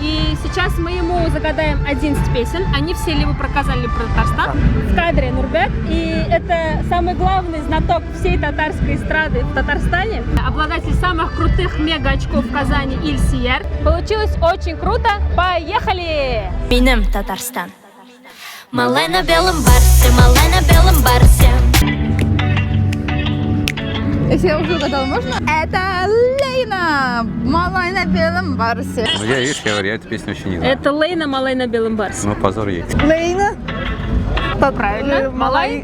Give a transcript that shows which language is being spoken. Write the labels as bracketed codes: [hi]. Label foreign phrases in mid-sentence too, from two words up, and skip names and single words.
[ru] И сейчас мы ему загадаем 11 песен. Они все либо про Казань, либо про Татарстан. В кадре Нурбек. И это самый главный знаток всей татарской эстрады в Татарстане. Обладатель самых крутых мега-очков в Казани Ильсияр. Получилось очень круто. Поехали! Минем Татарстан. Малай на белом барсе, малай на белом барсе. Если я уже угадала, можно? Это Лейна, малай на белом барсе. Ну, я, видишь, я говорю, я эту песню очень не знаю. Это Лейна Малай на белом барсе. Ну, позор ей. Лейна. Правильно. Малай.